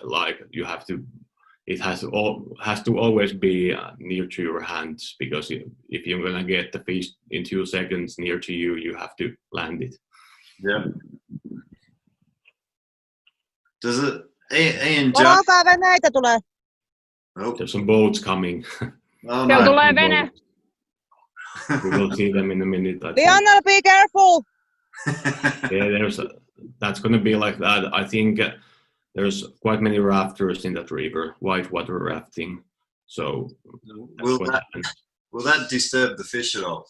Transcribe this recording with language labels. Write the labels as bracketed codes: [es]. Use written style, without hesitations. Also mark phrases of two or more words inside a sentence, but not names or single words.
[en] Like you have to, it has to always be near to your hands, because if you're gonna get the fish in 2 seconds near to you, you have to land it. Yeah. Does it, Ian? [fi] Alkaa veneitä tulee. [en] Oh. There's some boats coming. Oh, [fi] Siellä no. tulee vene. [en] We will see them in a minute. I think. Lionel, be careful! Yeah, that's going to be like that. I think there's quite many rafters in that river, whitewater rafting. So Will that disturb the fish at all?